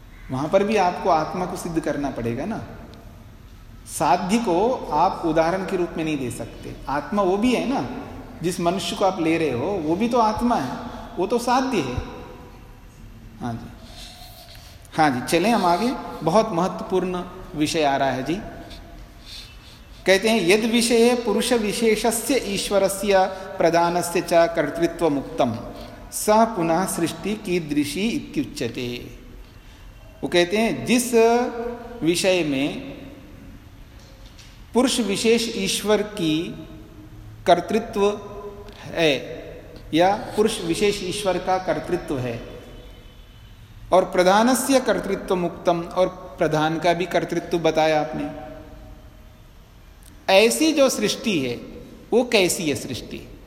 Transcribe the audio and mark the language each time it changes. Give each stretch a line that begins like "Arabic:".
Hindi: वहां पर भी आपको आत्मा को सिद्ध करना पड़ेगा ना। साध्य को आप उदाहरण के रूप में नहीं दे सकते। आत्मा वो भी है ना, जिस मनुष्य को आप ले रहे हो वो भी तो आत्मा है, वो तो साध्य है। हाँ जी चलें हम आगे। बहुत महत्वपूर्ण विषय आ रहा है जी। कहते हैं
Sanskrit: यद विषय पुरुष विशेषस्य ईश्वरस्य प्रदानस्य च कर्तृत्वमुक्तम् सः पुनः सृष्टि कीदृशी इत्युच्यते।
Hindi: वो कहते हैं जिस विषय में पुरुष विशेष ईश्वर की कर्तृत्व है या पुरुष विशेष ईश्वर का कर्तृत्व है और
Sanskrit: प्रधानस्य कर्तृत्वमुक्तम्
Hindi: और प्रधान का भी कर्तृत्व बताया आपने, ऐसी जो सृष्टि है वो कैसी है सृष्टि?